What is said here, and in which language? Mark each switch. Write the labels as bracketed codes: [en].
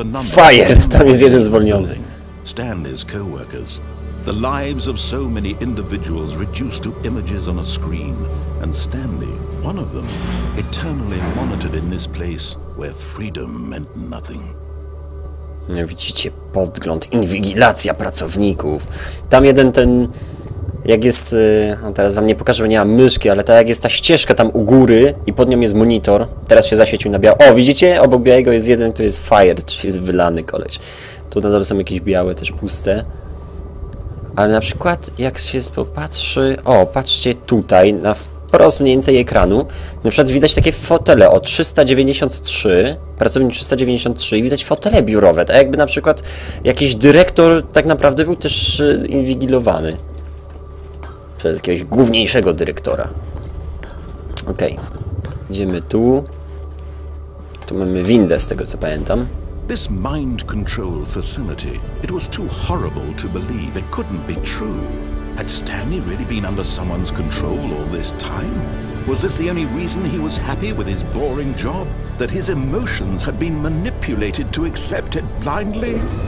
[pl] Fired! Tam jest jeden zwolniony. [en] Stanley's co-workers. The lives of so many individuals reduced to images on a screen, and Stanley, one of them, eternally monitored in this place where freedom meant nothing. [pl] Widzicie podgląd, inwigilacja pracowników. Tam jeden ten, jak jest, no teraz wam nie pokażę, bo nie mam myszki, ale tak jak jest ta ścieżka tam u góry i pod nią jest monitor, teraz się zaświecił na biało. O, widzicie? Obok białego jest jeden, który jest fired, czyli jest wylany koleś. Tu na dole są jakieś białe, też puste. Ale na przykład, jak się popatrzy... O, patrzcie tutaj, na wprost mniej więcej ekranu. Na przykład widać takie fotele o 393, pracownik 393 i widać fotele biurowe. Tak jakby na przykład jakiś dyrektor tak naprawdę był też inwigilowany. Przez jakiegoś główniejszego dyrektora. Okej. Idziemy tu. Tu mamy windę, z tego co pamiętam. [en] This mind control facility, it was too horrible to believe it couldn't be true. Had Stanley really been under someone's control all this time? Was this the only reason he was happy with his boring job? That his emotions had been manipulated to accept it blindly?